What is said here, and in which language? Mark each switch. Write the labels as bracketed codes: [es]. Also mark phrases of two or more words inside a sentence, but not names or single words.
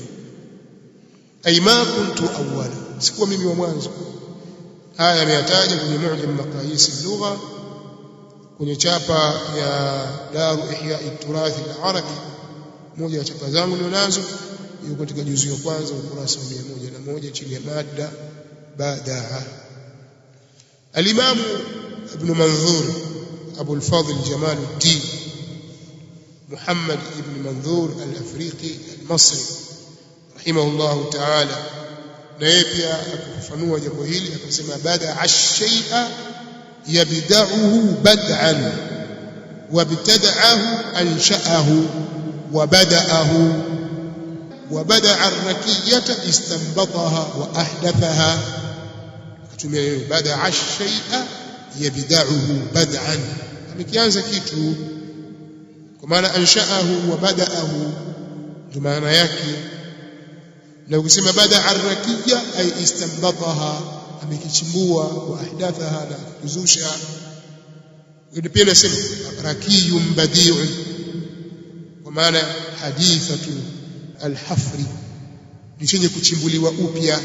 [ar] أي ما كنت أولا, [sw] sikuwa mimi wa mwanzo. Haya ameyataja kwenye Mu'jam Maqayis al-Lugha, kwenye chapa ya Daru Ihya al-Turath al-Arabi, moja ya chapa zangu ninazo, yuko katika juzu ya kwanza ukurasa wa 101 chini ya mada bada'a. Al-Imam Ibn Manzur Abu al-Fadl Jamaluddin Muhammad ibn Manzur al-Afriqi al-Masri rahimahullahu ta'ala, naye pia akafafanua jambo hili akasema [ar] بدأ الشيء يبدؤه بدءا وابتدأه أنشأه وبدأه وبدأ الركية استنبطها وأحدثها. بدأ الشيء يبدعه بدعا، [sw] amekianza kitu kwa maana [ar] أنشأه وبدأه [sw] ndio maana yake. Na ukisema [ar] بدأ الركية أي استنبطها, [sw] amekichimbua, [ar] وأحدثها, [sw] na kuzusha. Ndio pia nasema [ar] ركي بديع [sw] kwa maana [ar] حديثة الحفر, [sw] ni chenye kuchimbuliwa upya.